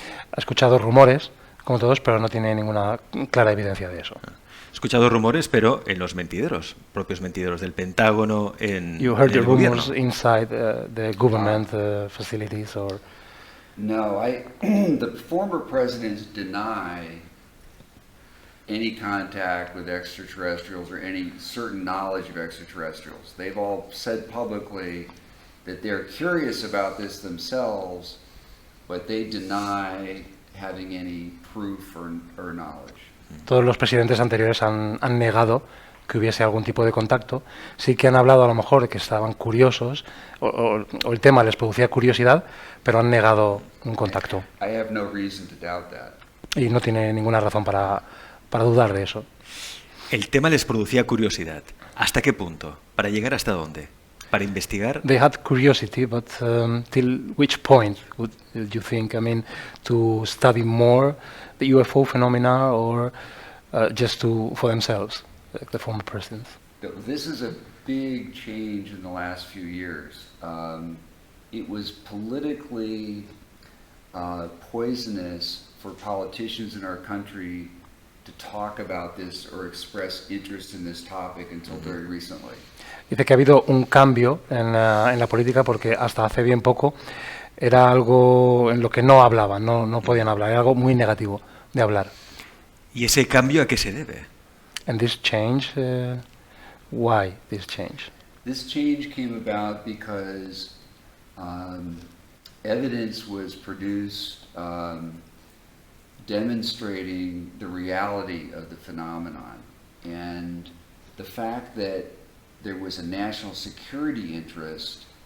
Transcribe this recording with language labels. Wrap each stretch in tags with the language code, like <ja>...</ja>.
<es>Ha escuchado rumores, como todos, pero no tiene ninguna clara evidencia de eso. He escuchado rumores, pero en los mentideros, propios mentideros del Pentágono, en</es> <en>You heard</en> <es>el</es> <en>the rumors</en> <es>gobierno.</es> <en>inside the government facilities, or? No, the former presidents deny any contact with extraterrestrials or any certain knowledge of extraterrestrials. They've all said publicly that they're curious about this themselves, but they deny having any proof or knowledge.</en> <es>Todos los presidentes anteriores han negado que hubiese algún tipo de contacto. Sí que han hablado a lo mejor de que estaban curiosos o el tema les producía curiosidad, pero han negado un contacto.</es> <en>I have no reason to doubt that.</en> <es>Y no tiene ninguna razón para dudar de eso. El tema les producía curiosidad. ¿Hasta qué punto? ¿Para llegar hasta dónde? ¿Para investigar?</es> <en>They had curiosity, but till which point would you think? I mean, to study more the UFO phenomena or just for themselves, like the former presidents? This is a big change in the last few years. It was politically poisonous for politicians in our country to talk about this or express interest in this topic until very recently.</en> <es>Dice que ha habido un cambio en la política porque hasta hace bien poco era algo en lo que no hablaban, no podían hablar, era algo muy negativo de hablar. ¿Y ese cambio a qué se debe?</es> <en>And this change, why this change? This change came about because evidence was produced demonstrating the reality of the phenomenon, and the fact that there was a national security interest.</en>